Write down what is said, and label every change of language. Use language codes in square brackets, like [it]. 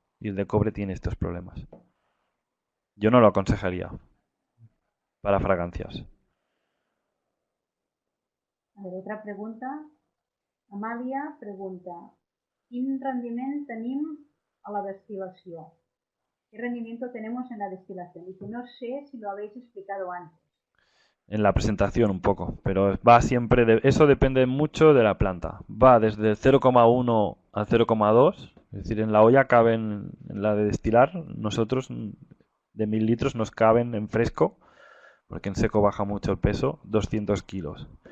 [es] Y el de cobre tiene estos problemas. Yo no lo aconsejaría para fragancias. A ver, otra pregunta. [ca] Amàlia pregunta: quin rendiment tenim a la destilació? [es] ¿Qué rendimiento tenemos en la destilación? Dice, no sé si lo habéis explicado antes. En la presentación un poco, pero va siempre eso depende mucho de la planta. Va desde el 0,1 al 0,2, es decir, en la olla caben, en la de destilar, nosotros de 1000 litros nos caben en fresco, porque en seco baja mucho el peso, 200 kilos.